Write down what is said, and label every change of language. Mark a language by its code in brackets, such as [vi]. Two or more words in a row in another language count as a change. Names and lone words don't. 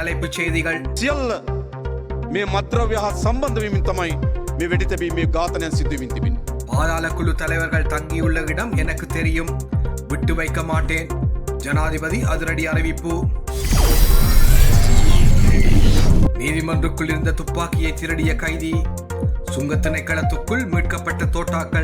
[ta] தலைப்புச் செய்திகள். [si] සියල්ල මේ මත්ද්‍රව්‍ය හා සම්බන්ධ වෙමින් තමයි මේ වෙඩි තැබීමේ ඝාතනයන් සිදු වෙමින් තිබෙන්නේ. [ta] பாதாள குழு தலைவர்கள் தங்கியுள்ள இடம் எனக்கு தெரியும், விட்டு வைக்க மாட்டேன். ஜனாதிபதி அதிரடி அறிவிப்பு. நீதிமன்றக்குள் இருந்த துப்பாக்கியை திருடிய கைதி. சுங்க திணைக்களத்துக்குள் மீட்கப்பட்ட தோட்டாக்கள்.